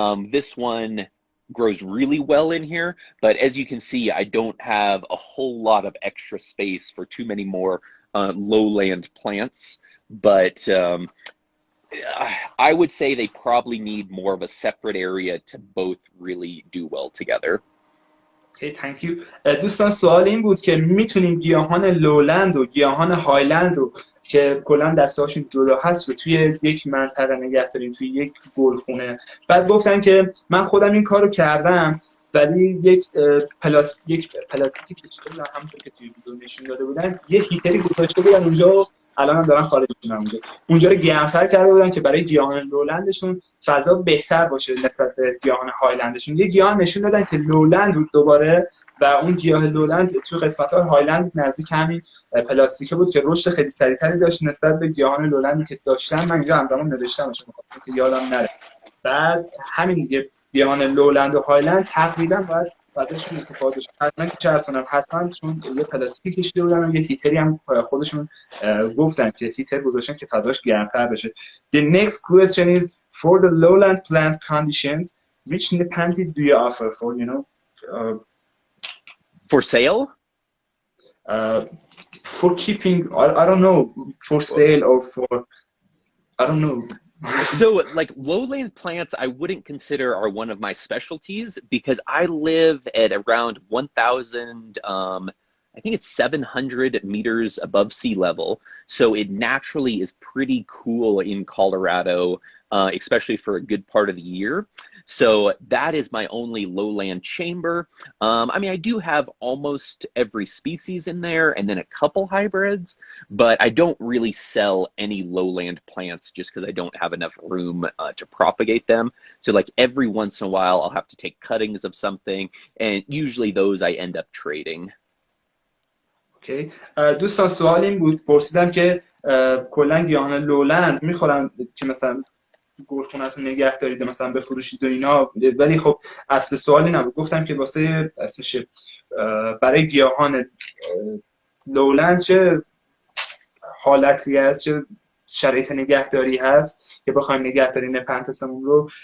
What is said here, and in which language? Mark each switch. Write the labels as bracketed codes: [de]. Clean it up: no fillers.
[en] This one grows really well in here, but as you can see, I don't have a whole lot of extra space for too many more lowland plants, but I would say they probably need more of a separate area to both really do well together. Okay, thank you. [fa] دوستان سوال این بود که میتونیم گیاهان لولند و گیاهان هایلند رو که کلا دسته‌هاشون جدا هست رو توی یک منطقه نگه داریم، توی یک گلخونه. بعد گفتن که من خودم این کارو کردم، ولی یک پلاستیکی کشیده بودن همونطور که توی ویدیو نشون داده بودن، یه هیتری گذاشته بودن اونجا، الان هم دارن خارج میشن اونجا رو گرم‌تر کرده بودن که برای گیاهان لولندشون فضا بهتر باشه نسبت به گیاهان هایلندشون. یه گیاه نشون دادن که لولند بود دوباره، و اون گیاه لولند توی قسمت‌های هایلند نزدیک همین پلاستیکه بود که رشد خیلی سریعتری داشت نسبت به گیاهان لولندی که داشتن. من اینجا همزمان نوشتمش که یادم نره. بعد همین دیگه گیاهان لولند و هایلند تقریبا باید بعدشون اتفاق داشت. حتما که چرسونم حتما چون یه پلاستیکی کشیده بودن و یه هیتری هم خودشون گفتن که هیتر گذاشتن که فضاش گرمتر بشه. [en] The next question is for the lowland plant conditions, which nepenthes do you offer for, you know, for sale? For keeping, I don't know, for sale or for, I don't know. So like lowland plants I wouldn't consider are one of my specialties because I live at around 1,000 I think it's 700 meters above sea level. So it naturally is pretty cool in Colorado, especially for a good part of the year. So that is my only lowland chamber. I mean, I do have almost every species in there and then a couple hybrids, but I don't really sell any lowland plants just because I don't have enough room to propagate them. So like every once in a while, I'll have to take cuttings of something, and usually those I end up trading. [fa] اوکی. دوستان سوال این بود، پرسیدم که کلا گیاهان لولند میخورن که مثلا گورخونه‌تون نگه دارید مثلا بفروشید و اینا، ولی خب اصل سوالی نبود. گفتم که واسه اسمش برای گیاهان لولند چه حالتی هست، چه شرایط نگهداری هست که بخوایم نگهداری نپنتسمون رو.